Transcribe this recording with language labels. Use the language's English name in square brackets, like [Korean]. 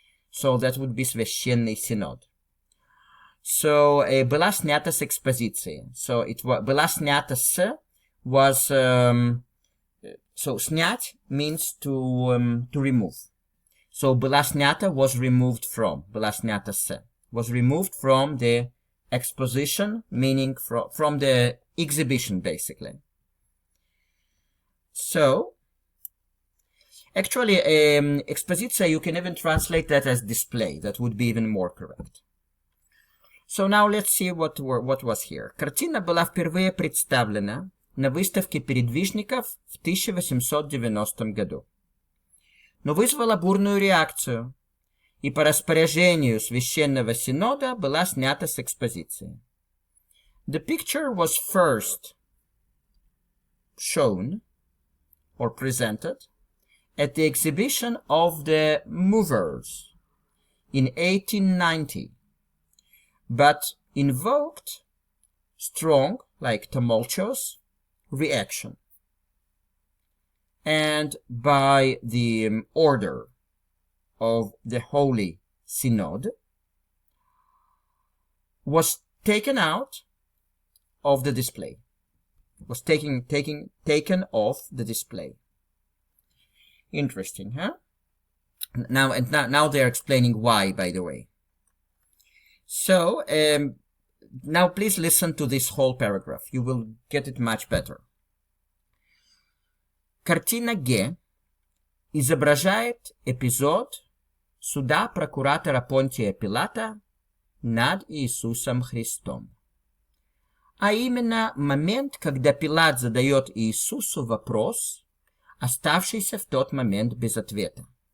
[English] So that would be Священный Synod. [Russian] So, была снята с экспозиции. [English] So, [Russian] была снята с [English] was, so, снять means to remove. So, [Russian] была снята [English] was removed from. [Russian] Была снята с. [English] Was removed from the exposition, meaning from the exhibition, basically. So, actually, exposiция, you can even translate that as display. That would be even more correct. So now let's see what was here. [Russian] Картина была впервые представлена на выставке передвижников в 1890 году. Но вызвала бурную реакцию, и по распоряжению Священного Синода была снята с экспозиции. [English] The picture was first shown or presented at the exhibition of the movers in 1890. But invoked strong, like tumultuous, reaction. And by the order of the Holy Synod, was taken out of the display. Was taken off the display. Interesting, huh? Now they're explaining why, by the way. So, now please listen to this whole paragraph. You will get it much better. [Russian] Картина Г изображает эпизод суда прокуратора Понтия Пилата над Иисусом Христом. А именно момент, когда Пилат задает Иисусу вопрос, оставшийся в тот момент без ответа.